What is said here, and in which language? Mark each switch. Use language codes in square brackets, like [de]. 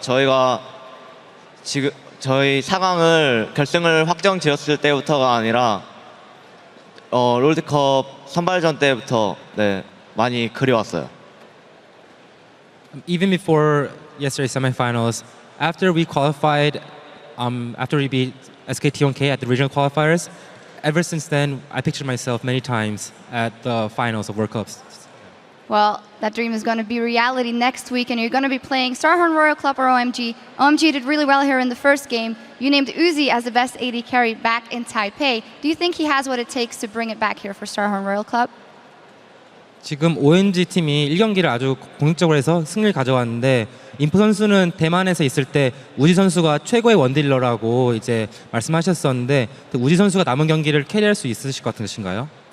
[ko] 저희가 지금 저희 결승을 확정 지었을 때부터가 아니라 롤드컵 선발전 때부터 네, 많이 그려왔어요. [en] Even before yesterday's semifinals, after we qualified, after we beat SKT1K at the regional qualifiers, ever since then, I pictured myself many times at the finals of World Cups. Well, that dream is going to be reality next week, and you're going to be playing Starhorn Royal Club or OMG. OMG did really well here in the first game. You named Uzi as the best AD carry back in Taipei. Do you think he has what it takes to bring it back here for Starhorn Royal Club? [ko] 지금 OMG 팀이 1경기를 아주 공격적으로 해서 승리를 가져왔는데 인프 선수는 대만에서 있을 때 우지 선수가 최고의 원딜러라고 이제 말씀하셨었는데 우지 선수가 남은 경기를 캐리할 수 있으실 것 같으신가요?